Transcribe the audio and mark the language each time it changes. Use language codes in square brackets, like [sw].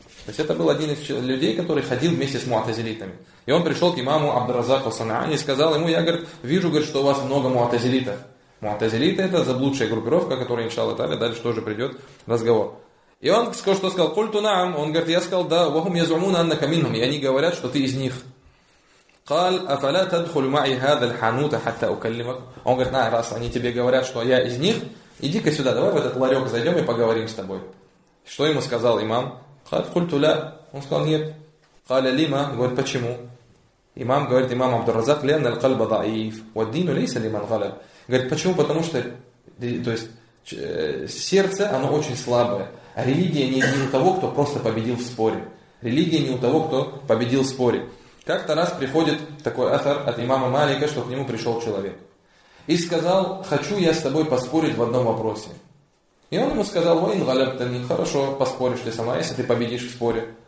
[ru] То есть это был один из людей, который ходил вместе с муатазилитами. И он пришел к имаму Абдур-Раззаку Ас-Санаани и сказал ему: «Я, говорит, вижу, говорит, что у вас много муатазилитов». Муатазилиты – это заблудшая группировка, которая, иншаллах тааля, дальше тоже придет разговор. И он что сказал? [ar] «Культу наам». [ru] Он говорит: «Я сказал, да, [ar] вахум язумуна анна каминхум». [ru] И они говорят, что ты из них. [ar] قال افلا تدخل معي هذا الحانوت حتى اكلمك. [ru] Он говорит: «Нет, раз они тебе говорят, что я из них, иди-ка сюда, давай в этот ларек зайдем и поговорим с тобой». Что ему сказал имам? [ar] قال قلت لا. [ru] Он сказал: «Нет». [ar] قال لما. [ru] Говорит: «Почему?» Имам говорит: «Имам Абдур-Разак, [ar] لان القلب ضعيف والدين ليس لمن غلب». [ru] Говорит: «Почему? Потому что, то есть, сердце оно очень слабое, а религия не у того, кто просто победил в споре. Религия не у того, кто победил в споре». Как-то раз приходит такой афар от имама Малика, что к нему пришел человек. И сказал: «Хочу я с тобой поспорить в одном вопросе». И он ему сказал: «Ой, ингалябтани, хорошо, поспоришь ты сама, если ты победишь в споре».